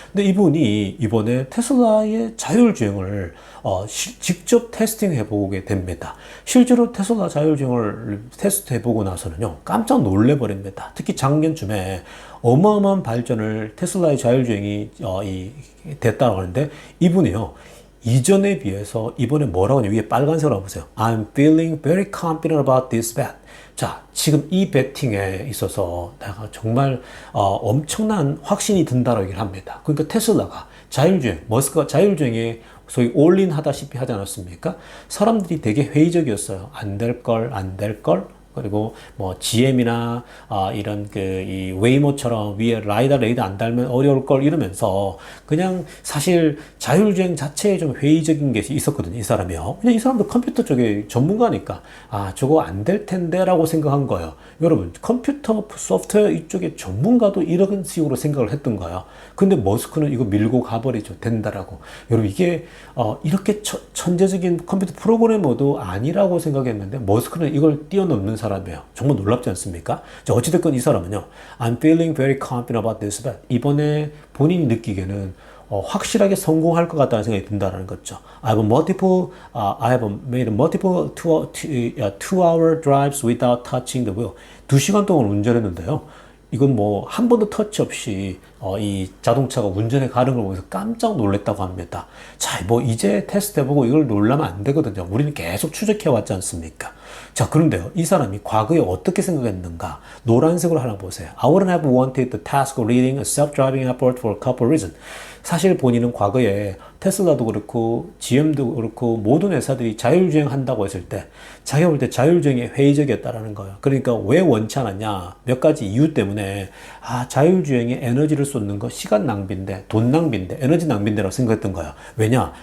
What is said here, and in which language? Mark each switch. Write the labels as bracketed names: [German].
[Korean] 근데 이분이 이번에 테슬라의 자율주행을 직접 테스팅해 보게 됩니다. 실제로 테슬라 자율주행을 테스트해 보고 나서는요, 깜짝 놀래 버립니다. 특히 작년쯤에 어마어마한 발전을 테슬라의 자율주행이 됐다고 하는데, 이분이요, 이전에 비해서 이번에 뭐라고 하냐, 위에 빨간색으로 보세요. [English] I'm feeling very confident about this bet. [Korean] 자, 지금 이 배팅에 있어서 내가 정말 엄청난 확신이 든다고 얘기를 합니다. 그러니까 테슬라가 자율주행, 머스크가 자율주행에 소위 올인 하다시피 하지 않았습니까? 사람들이 되게 회의적이었어요. 안 될 걸, 안 될 걸. 그리고 뭐 GM이나 이런 이 웨이모처럼 위에 라이다 레이더 안 달면 어려울 걸 이러면서 그냥 사실 자율주행 자체에 좀 회의적인 게 있었거든요, 이 사람이요. 그냥 이 사람도 컴퓨터 쪽에 전문가니까 저거 안 될 텐데라고 생각한 거예요. 여러분, 컴퓨터 소프트웨어 이쪽에 전문가도 이런 식으로 생각을 했던 거예요. 근데 머스크는 이거 밀고 가버리죠, 된다라고. 여러분, 이게 이렇게 천재적인 컴퓨터 프로그래머도 아니라고 생각했는데 머스크는 이걸 뛰어넘는 사람이에요. 정말 놀랍지 않습니까? 자, 어찌됐건 이 사람은요, [English] I'm feeling very confident about this bet. [Korean] 이번에 본인이 느끼기에는 확실하게 성공할 것 같다는 생각이 든다는 거죠. [English] I have made multiple two-hour drives without touching the wheel. [Korean] 2시간 동안 운전했는데요. 이건 뭐 한 번도 터치 없이 이 자동차가 운전해 가는 걸 보면서 깜짝 놀랐다고 합니다. 자, 뭐 이제 테스트 해보고 이걸 놀라면 안 되거든요. 우리는 계속 추적해 왔지 않습니까? 자, 그런데요, 이 사람이 과거에 어떻게 생각했는가? 노란색으로 하나 보세요. [English] I wouldn't have wanted the task of leading a self-driving effort for a couple of reasons. [Korean] 사실 본인은 과거에 테슬라도 그렇고 GM도 그렇고 모든 회사들이 자율주행 한다고 했을 때 자기가 볼 때 자율주행에 회의적이었다라는 거예요. 그러니까 왜 원치 않았냐? 몇 가지 이유 때문에 자율주행에 에너지를 쏟는 거 시간 낭비인데, 돈 낭비인데, 에너지 낭비인데라고 생각했던 거예요. 왜냐?